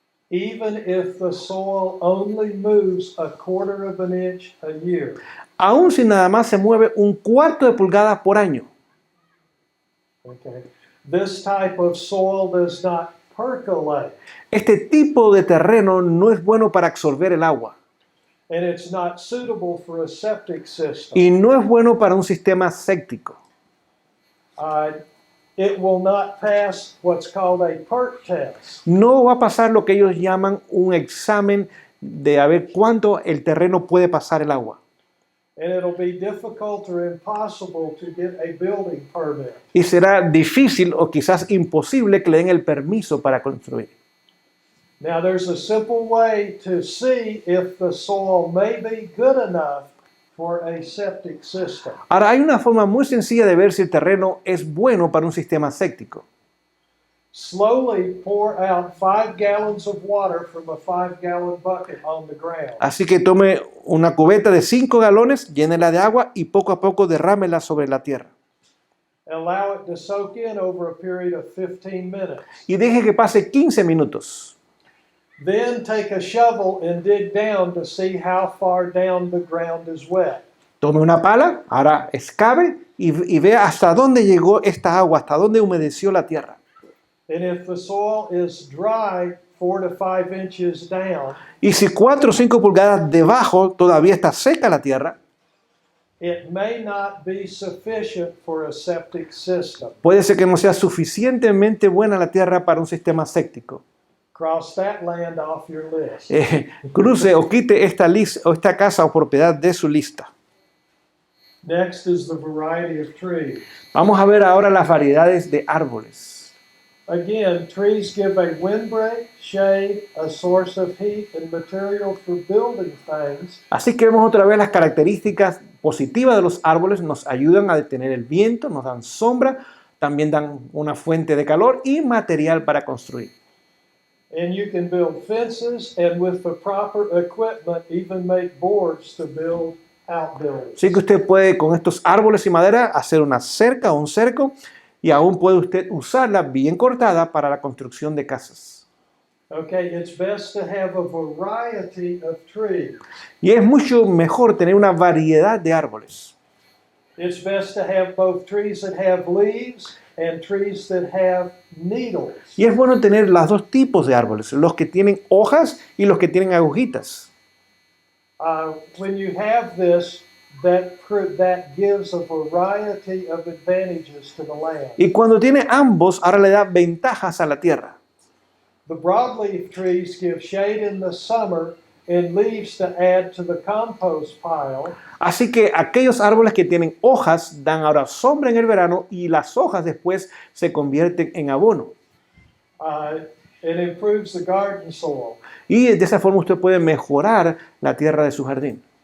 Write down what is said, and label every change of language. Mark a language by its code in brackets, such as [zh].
[en] Even if the soil only moves a quarter of an inch a year. [es] Aún si nada más se mueve un cuarto de pulgada por año. [en] Okay. This type of soil does not percolate, [es] Este tipo de terreno no es bueno para absorber el agua [en] and it's not suitable for a septic system. [es] y no es bueno para un sistema séptico. [en] It will not pass what's called a PERT test. [es] No va a pasar lo que ellos llaman un examen de a ver cuánto el terreno puede pasar el agua. [en] And it'll be difficult or impossible to get a building permit. [es] Y será difícil o quizás imposible que le den el permiso para construir. [en] Now, there's a simple way to see if the soil may be good enough for a septic system. [es] Ahora, hay una forma muy sencilla de ver si el terreno es bueno para un sistema séptico. [en] Slowly pour out 5 gallons of water from a 5-gallon bucket on the ground. [es] Así que tome una cubeta de 5 galones, llénela de agua y poco a poco derrámela sobre la tierra. [en] Allow it to soak in over a period of 15 minutes. [es] Y deje que pase 15 minutos. [en] Then take a shovel and dig down to see how far down the ground is wet. [es] Tome una pala, ahora excave y vea hasta dónde llegó esta agua, hasta dónde humedeció la tierra. [en] And if the soil is dry 4 to 5 inches down, [es] Y si 4 o 5 pulgadas debajo todavía está seca la tierra, [en] it may not be sufficient for a septic system. [es] puede ser que no sea suficientemente buena la tierra para un sistema séptico. [en] Cross that land off your list. [es] Cruce o quite esta casa o propiedad de su lista. [en] Next is the variety of trees. [es] Vamos a ver ahora las variedades de árboles. [en] Again, trees give a windbreak, shade, a source of heat, and material for building things. [es] Así que vemos otra vez las características positivas de los árboles. Nos ayudan a detener el viento, nos dan sombra, también dan una fuente de calor y material para construir. [en] And you can build fences and with the proper equipment even make boards to build outbuildings. [es] Así que usted puede con estos árboles y madera hacer una cerca o un cerco y aún puede usted usarla bien cortada para la construcción de casas. [en] Okay, it's best to have a variety of trees. [es] Y es mucho mejor tener una variedad de árboles. [en] It's best to have both trees that have leaves and trees that have needles. [es] Y es bueno tener los dos tipos de árboles, los que tienen hojas y los que tienen agujitas. [en] When you have this, that gives a variety of advantages to the land. [es] Y cuando tiene ambos, ahora le da ventajas a la tierra. [en] The broadleaf trees give shade in the summer and leaves to add to the compost pile. [es] Así que aquellos árboles que tienen hojas dan ahora sombra en el verano y las hojas después se convierten en abono. [en] It improves the garden soil. [es] Y de esa forma usted puede mejorar la tierra de su jardín.